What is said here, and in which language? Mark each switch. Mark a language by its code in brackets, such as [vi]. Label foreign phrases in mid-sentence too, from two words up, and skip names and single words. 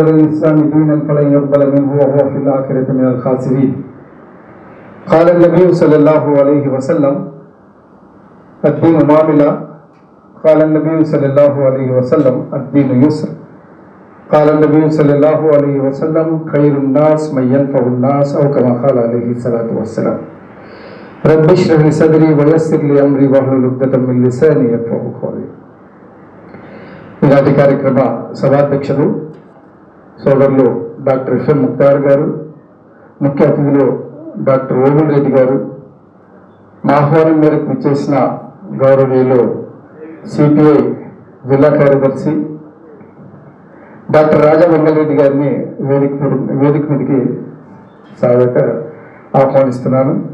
[ar] الإسلام دينا فلن يقبل منه وهو في الآخرة من الخاسرين قال النبي صلى الله عليه وسلم الدين معاملة قال النبي صلى الله عليه وسلم الدين يسر قال النبي صلى الله عليه وسلم خير الناس من ينفع الناس أو كما قال عليه الصلاة والسلام رب اشرح لي صدري ويسر لي أمري واحلل عقدة من لساني يفقهوا قولي. [te] ఈనాటి కార్యక్రమ సభాధ్యక్షులు సోదరులు డాక్టర్ ఎఫ్ఎం ముక్తార్ గారు, ముఖ్య అతిథులు డాక్టర్ ఓబుల్ రెడ్డి గారు, మా ఆహ్వానం మేరకు విచ్చేసిన గౌరవనీయులు సిపిఐ జిల్లా కార్యదర్శి డాక్టర్ రాజా వెంగళరెడ్డి గారిని వేదిక మీదకి స్వాగత ఆహ్వానిస్తున్నాను.